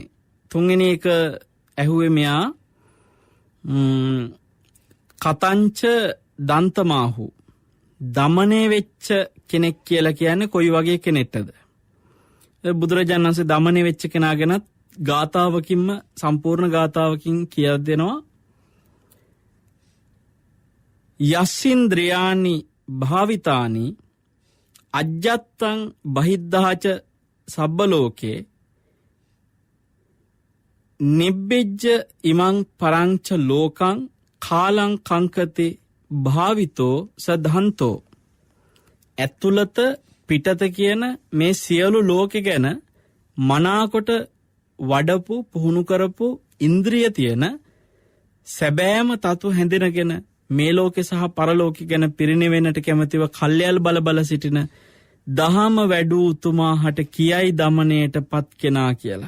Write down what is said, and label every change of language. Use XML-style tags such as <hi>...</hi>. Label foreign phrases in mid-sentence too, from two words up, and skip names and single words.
<si>තුන්වෙනි එක ඇහුවේ මෙයා</si> <pi>කතංච දන්තමාහු</pi> <si>දමණය වෙච්ච කෙනෙක් කියලා කියන්නේ කොයි වගේ කෙනෙක්ද? බුදුරජාණන් වහන්සේ දමණය වෙච්ච කෙනා ගැනත් ගාථාවකින්ම සම්පූර්ණ ගාථාවකින් කියලා දෙනවා.</si> <pi>යස්සින්ද්‍රයානි භාවිතානි අජ්ජත්තං බහිද්ධාච සබ්බලෝකේ නිබ්බෙජ්ජ ඉමං පරංච ලෝකං කාලං කංකති භාවිතෝ සදහන්තෝ.</pi> <si>ඇතුළත පිටත කියන මේ සියලු ලෝකෙ ගැන මනාකොට වඩපු පුහුණු කරපු ඉන්ද්‍රිය තියෙන සැබෑම තතු හැඳිනගෙන මේ ලෝකෙ සහ පරලෝකෙ ගැන පිරිනිවෙන්නට කැමතිව කල්යල් බල සිටින දහම වැඩූ උතුමා හට කියයි දමණයට පත් කෙනා කියලා.</si>